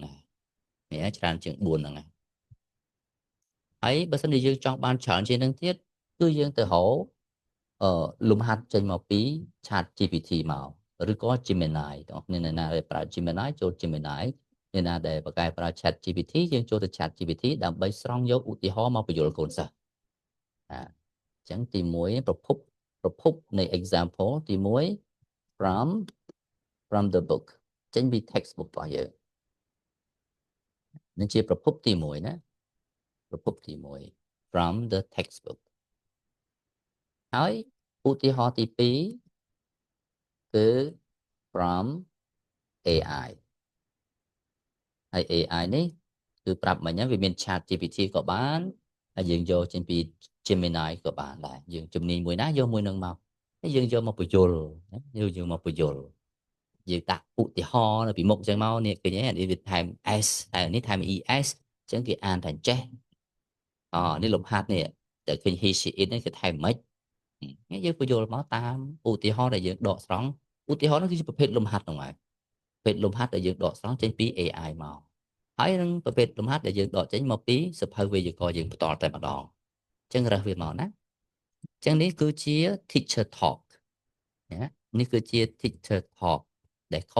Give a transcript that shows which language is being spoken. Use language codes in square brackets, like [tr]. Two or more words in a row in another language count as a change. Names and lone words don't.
[km] ហើយនេះច្រើនជាង4ហ្នឹងហើយបើសិនជាយើងចង់បានច្រើនជាងហ្នឹងទៀតគឺយើងទៅរកលំហាត់ចេញមកពី Chat GPT មកឬក៏ Gemini បងប្អូនអ្នកណាដែលប្រើ Gemini ចូល Gemini អ្នកណាដែលបកកែប្រើ Chat GPT យើងចូលទៅ Chat GPT ដើម្បីស្រង់យកឧទាហរណ៍មកបញ្យល់កូនសិស្សអញ្ចឹងទី1ប្រភពនៃ example ទី1 [en] from the book [km] ចេញពី textbook របស់យើង នេះជាប្រភពទី1ណាប្រភពទី1 [en] from the textbook [km] ហើយឧទាហរណ៍ទី2គឺ [en] from AI [km] ហើយ AI នេះគឺប្រាប់មិញហ្នឹងវាមាន Chat GPT ក៏បានហើយយើងយកចេញពី Gemini ក៏បានដែរយើងជំនាញមួយណាយកមួយនឹងមកហើយយើងយកមកបញ្យល់យើងមកបញ្យល់យើងដាក់ឧទាហរណ៍នៅពីមុខអញ្ចឹងមក នេះឃើញទេនេះវាថែម s ហើយនេះថែម es អញ្ចឹងគេអានថាចេះនេះលំហាត់នេះតែឃើញ [en] he she it [km] នេះគឺថែមមិនយើងបញ្យល់មកតាមឧទាហរណ៍ដែលយើងដកស្រង់ឧទាហរណ៍នោះគឺជាប្រភេទលំហាត់ហ្នឹងហើយប្រភេទលំហាត់ដែលយើងដកស្រ ង់ចេញពី AI មកហើយនឹងប្រភេទលំហាត់ដែលយើងដកចេញមកពីសភៅវេយ្យាករណ៍យើងបន្តតែម្ដងអញ្ចឹងរើសវាមកណាអញ្ចឹងនេះគឺជា [en] teacher talk [km] ណានេះគឺជា [en] teacher talk [km] ដែលខុស